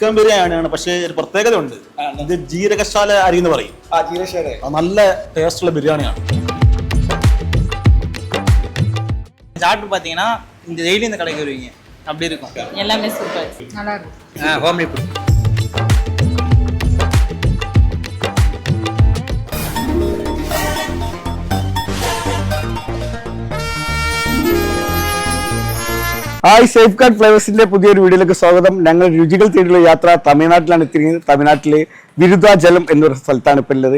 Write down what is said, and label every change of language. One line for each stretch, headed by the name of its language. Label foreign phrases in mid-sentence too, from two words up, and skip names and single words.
Malayalam: ചിക്കൻ ബിരിയാണിയാണ്, പക്ഷേ ഒരു പ്രത്യേകത ഉണ്ട്. ഇത് ജീരകശാല അരി എന്ന് പറയും. നല്ല ടേസ്റ്റുള്ള ബിരിയാണിയാണ്.
Tamil: சாப்பிட்டு பார்த்தீங்கன்னா இந்த டெய்லி இந்த கடைக்கு வருவீங்க, அப்படி இருக்கும். எல்லாமே சூப்பர், நல்லா இருக்கும்.
English: homely food.
Malayalam: ഹായ്, സേഫ് ഗാർഡ് ഫ്ലേവേഴ്സിന്റെ പുതിയൊരു വീഡിയോയിലേക്ക് സ്വാഗതം. ഞങ്ങൾ രുചികൾ തേടിയുള്ള യാത്ര തമിഴ്നാട്ടിലാണ് എത്തിയിരിക്കുന്നത്. തമിഴ്നാട്ടിലെ വിരുദ്ധാചലം എന്നൊരു സ്ഥലത്താണ് ഇപ്പോൾ ഉള്ളത്.